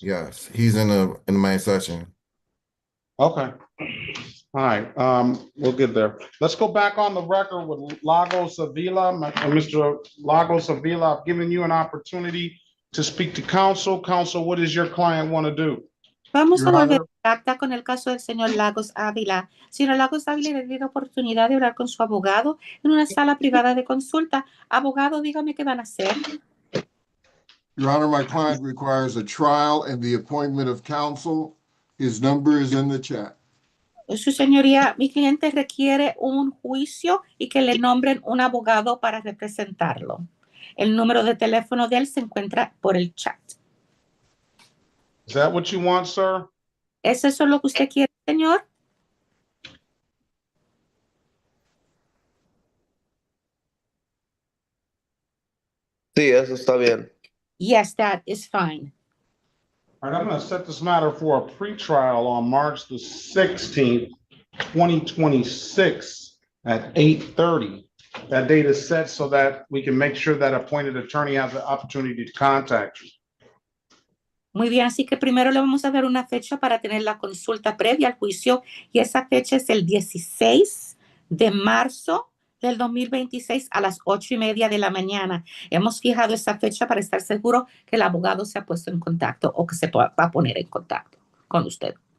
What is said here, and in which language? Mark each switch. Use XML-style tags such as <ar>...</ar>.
<en>Yes, he's in the main section. Okay. All right, we'll get there. Let's go back on the record with Lagos Avila. Mr. Lagos Avila, I've given you an opportunity to speak to counsel. Counsel, what does your client want to do?</en> <es>Vamos</es> <en>Your</en> <es>a volver</es> <en>Honor.</en> <es>a acta con el caso del señor Lagos Ávila. Señor Lagos Ávila le dio la oportunidad de hablar con su abogado en una sala privada de consulta. Abogado, dígame qué van a hacer.</es> <en>Your Honor, my client requires a trial and the appointment of counsel. His number is in the chat.</en> <es>Su señoría, mi cliente requiere un juicio y que le nombren un abogado para representarlo. El número de teléfono de él se encuentra por el chat.</es> <en>Is that what you want, sir?</en> <es>¿Es eso lo que usted quiere, señor? Sí, eso está bien.</es> <en>Yes, that is fine. All right, I'm going to set this matter for a pretrial on March the 16th, 2026 at 8:30. That date is set so that we can make sure that appointed attorney has the opportunity to contact you.</en> <es>Muy bien, así que primero le vamos a dar una fecha para tener la consulta previa al juicio y esa fecha es el 16 de marzo del 2026 a las 8:30 de la mañana. Hemos fijado esa fecha para estar seguro que el abogado se ha puesto en contacto o que se va a poner en contacto con usted.</es>